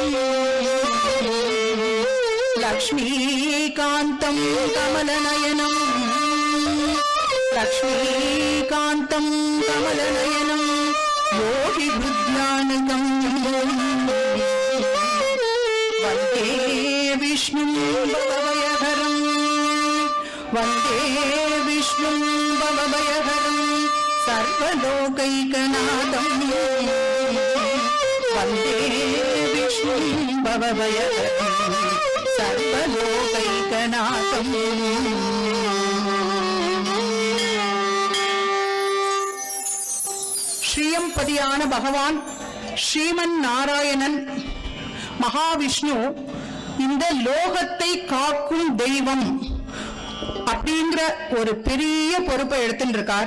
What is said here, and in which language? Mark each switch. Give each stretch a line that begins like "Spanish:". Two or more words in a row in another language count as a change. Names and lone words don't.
Sanskrit: लक्ष्मीकान्तं कमलनयनम् लक्ष्मीकान्तं कमलनयनं योगिभृद्यानकम् वन्दे विष्णुं भवभयहरं वन्दे विष्णुं भवभयहरं सर्वलोकैकनाथं वन्दे विष्णुं भवभयहरं सर्वलोकैकनाथम्
Tamil: ஸ்ரீயம்பதியான பகவான் ஸ்ரீமன் நாராயணன் மகாவிஷ்ணு இந்த லோகத்தை காக்கும் தெய்வம் அப்படிங்கிற ஒரு பெரிய பொறுப்பை எடுத்துட்டு இருக்கார்.